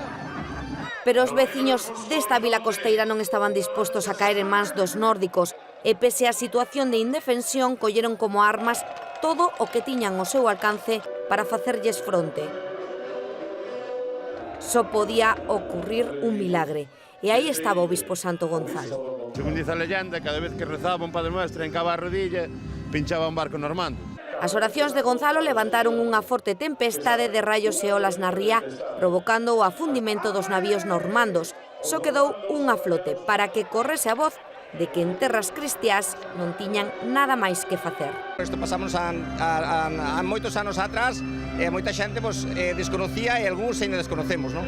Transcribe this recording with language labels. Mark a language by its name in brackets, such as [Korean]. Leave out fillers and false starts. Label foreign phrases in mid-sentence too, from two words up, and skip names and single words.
[Galician] Pero os veciños desta vila costeira non estaban dispostos a caer en mans dos nórdicos e, pese á situación de indefensión, colleron como armas todo o que tiñan ao seu alcance para facerlles fronte. Só podía ocurrir un milagre, e aí estaba o bispo Santo Gonzalo. [Spanish] Según dice a leyenda, cada vez que rezaba un Padre Nuestro en cava a rodilla, pinchaba un barco normando. [Galician] As oracións de Gonzalo levantaron unha forte tempestade de raios e olas na ría, provocando o afundimento dos navíos normandos. Só quedou unha flote para que correse a voz de que en terras cristiás non tiñan nada máis que facer. Isto pasamos a moitos anos atrás e moita xente desconocía e algúns ainda desconocemos, non?